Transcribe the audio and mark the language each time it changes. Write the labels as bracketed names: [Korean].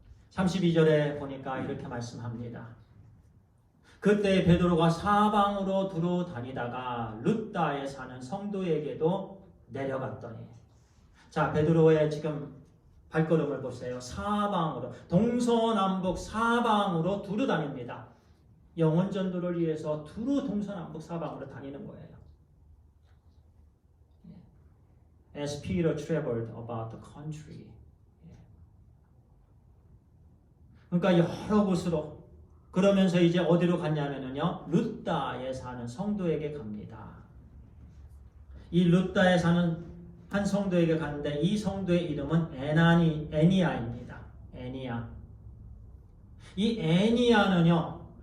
[Korean] 32절에 보니까 이렇게 말씀합니다. 그때 베드로가 사방으로 두루 다니다가 룻다에 사는 성도에게도 내려갔더니, 자, 베드로의 지금 발걸음을 보세요. 사방으로, 동서남북 사방으로 두루 다닙니다. 영혼 전도를 위해서 두루 동서남북 사방으로 다니는 거예요. [English] As Peter traveled about the country. [Korean] 그러니까 여러 곳으로, 그러면서 이제 어디로 갔냐면요, 룻다에 사는 성도에게 갑니다. 이 룻다에 사는 한 성도에게 갔는데 이 성도의 이름은 애니야입니다. 애니야. 이 애니야는요,